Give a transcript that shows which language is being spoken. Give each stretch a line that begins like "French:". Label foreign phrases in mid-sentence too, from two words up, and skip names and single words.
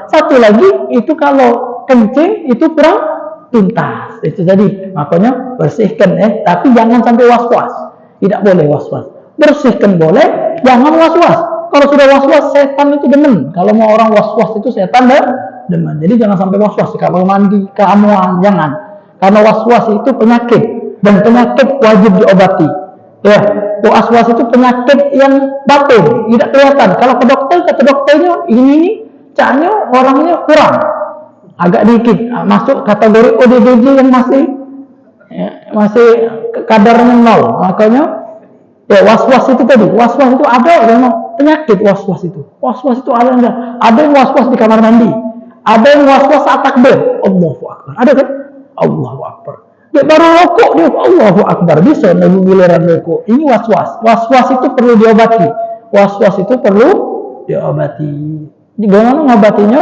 Indonesian: Satu lagi itu kalau kencing itu kurang tuntas. Itu tadi. Makanya bersihkan tapi jangan sampai was-was. Tidak boleh was-was. Bersihkan boleh, jangan was-was. Kalau sudah was-was, setan itu demen. Kalau mau orang was-was itu setan demen. Jadi jangan sampai was-was. Kalau mandi keamuan, jangan. Karena was-was itu penyakit. Dan penyakit wajib diobati. Ya, was-was itu penyakit yang batin, tidak kelihatan. Kalau ke dokter, kata dokternya ini caknya orangnya kurang, agak dikit, masuk kategori ODGJ yang masih kadarnya 0. Makanya ya was-was itu tadi, was-was itu ada memang penyakit was-was itu. Was-was itu ada yang was-was di kamar mandi, ada yang was-was saat takbir,
Arabic: الله أكبر,
Indonesian: ada kan?
Arabic: الله أكبر.
Indonesian: Dia baru rokok dia
Arabic: الله أكبر,
Indonesian: bisa nunggu giliran rokok. Ini was-was. Was-was itu perlu diobati. Gimana ngobatinya?